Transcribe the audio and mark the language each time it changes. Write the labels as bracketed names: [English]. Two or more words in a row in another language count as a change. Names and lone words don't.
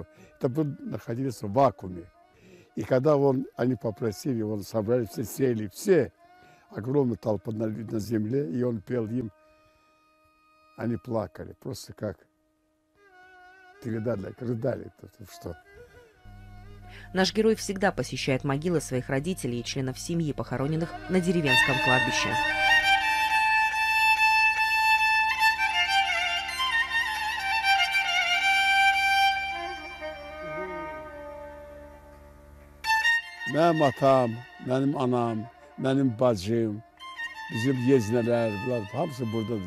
[Russian] Это находились в вакууме. И когда они попросили, он собрали, все сели, все, огромная толпа на земле, и он пел им, они плакали, просто как рыдали, что. Наш герой всегда посещает могилы своих родителей и членов семьи, похороненных на деревенском кладбище. [Azerbaijani] Benim atam, benim anam, benim bacım, bizim yeznələr, bunlar hamısı buradadır.